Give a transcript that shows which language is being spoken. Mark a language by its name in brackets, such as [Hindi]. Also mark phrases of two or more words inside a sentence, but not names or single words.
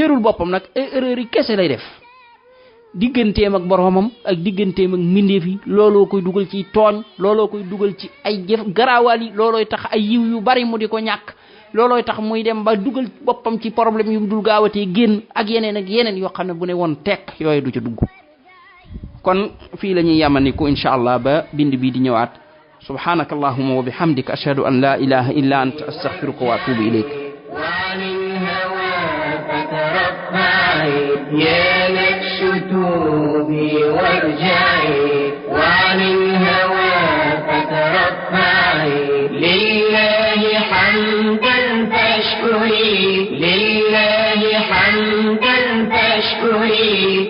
[Wolof] yarul boppam nag ay erreur yi kese lay def digganteem ak boromam ak digganteem ak mbindeef yi looloo koy dugal ci tooñ looloo koy dugal ci ay jëf garaawaal yi loolooy tax ay yiw yu bari mu di ko ñàkk loolooy tax muy dem ba dugal boppam ci problème yu dul gaawatee génn ak yeneen yoo xam ne bu ne woon tekk yooyu du ca dugg kon fii la ñuy yamaniku [Arabic] إن شاء الله [Wolof] ba bind bii di ñëwaat [Arabic] سبحانك اللهم وبحمدك أشهد أن لا إله إلا أنت أستغفرك وأتوب إليك يا نفس توبي وارجعي وعن الهوى فترفعي لله حمدا فاشكري لله حمدا فاشكري